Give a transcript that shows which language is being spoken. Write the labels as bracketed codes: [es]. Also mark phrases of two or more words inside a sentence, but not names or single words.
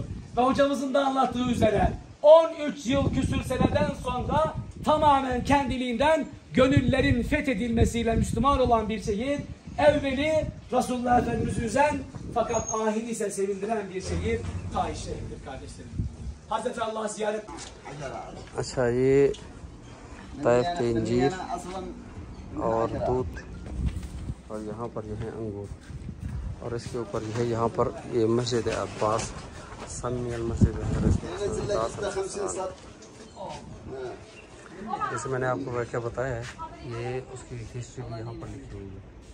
[tr] Ve hocamızın da anlattığı üzere 13 yıl küsür seneden sonra tamamen kendiliğinden gönüllerin fethedilmesiyle Müslüman olan bir şehir, evveli Resulullah Efendimiz'i üzen fakat ahiri ise sevindiren bir şehir Taif şehridir kardeşlerim. Hazreti Allah'ı ziyaret. [hi] अच्छा ये तैफ के इंजीर और दूध, और यहाँ पर जो है अंगूर, और इसके ऊपर जो है यहाँ पर ये मस्जिद अब्बास समील मस्जिद है। जैसे मैंने आपको क्या बताया है, ये उसकी हिस्ट्री भी यहाँ पर लिखी हुई है।